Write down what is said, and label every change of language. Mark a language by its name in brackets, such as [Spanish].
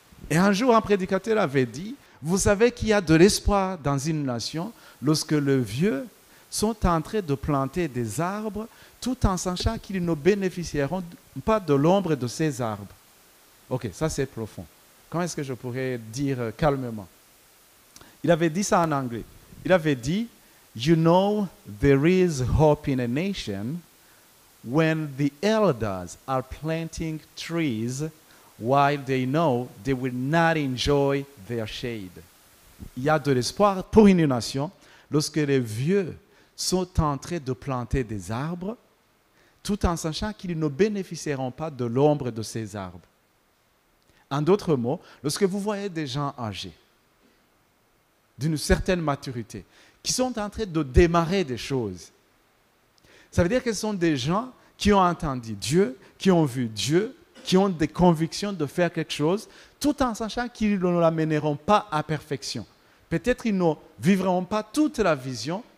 [French] Et un jour, un prédicateur avait dit, vous savez qu'il y a de l'espoir dans une nation lorsque les vieux sont en train de planter des arbres tout en sachant qu'ils ne bénéficieront pas de l'ombre de ces arbres. Ok, ça c'est profond. Comment est-ce que je pourrais dire calmement? Il avait dit ça en anglais. Il avait dit, [English] you know, there is hope in a nation when the elders are planting trees while they know they will not enjoy their shade. [French] Il y a de l'espoir pour une nation lorsque les vieux sont en train de planter des arbres tout en sachant qu'ils ne bénéficieront pas de l'ombre de ces arbres. En d'autres mots, lorsque vous voyez des gens âgés, d'une certaine maturité, qui sont en train de démarrer des choses, ça veut dire que ce sont des gens qui ont entendu Dieu, qui ont vu Dieu, qui ont des convictions de faire quelque chose, tout en sachant qu'ils ne l'amèneront pas à perfection. Peut-être qu'ils ne vivront pas toute la vision,